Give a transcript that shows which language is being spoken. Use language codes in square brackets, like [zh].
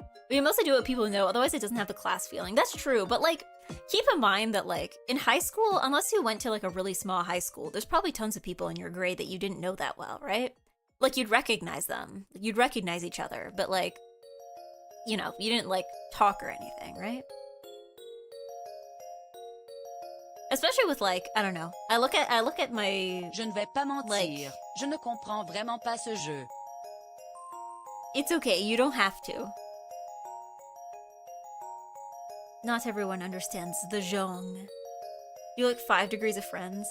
[en] We mostly do what people know, otherwise it doesn't have the class feeling. That's true, but like, keep in mind that like, in high school, unless you went to like a really small high school, there's probably tons of people in your grade that you didn't know that well, right? Like, you'd recognize them. You'd recognize each other, but like, you know, you didn't like talk or anything, right? Especially with like, I don't know. I look at my... [fr] Je ne vais pas mentir. [en] Like, [fr] Je ne comprends vraiment pas ce jeu. [en] It's okay, you don't have to. Not everyone understands the jong. You like 5 degrees of friends?